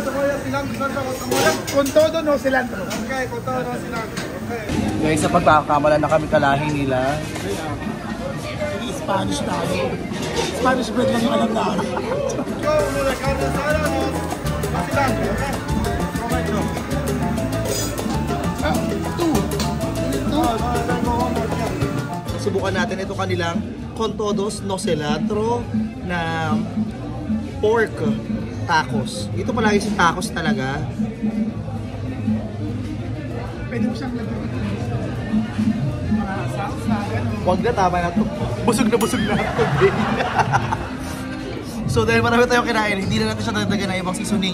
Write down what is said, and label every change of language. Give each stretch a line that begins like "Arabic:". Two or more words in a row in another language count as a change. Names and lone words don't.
Spanish: Con todo, no cilantro. Okay, con todo, no cilantro.
English: Okay.
Filipino: Guys, sa pagkakamala na kami kalahi nila. Spanish tayo.
English: Spanish bread
Filipino: lang yung alam na. Go, muna,
Spanish: carne asada, no cilantro, okay? Prometo.
Filipino: Subukan natin ito kanilang
Spanish: con todos no cilantro
Filipino: na pork tacos. Ito palagi si tacos talaga. Pwede mo siyang lagyan. Salsa, gano'n. Huwag na, tama na ito. Busog na ito. So dahil marami tayong kinain, hindi na natin siya dadagan ng ibang seasoning.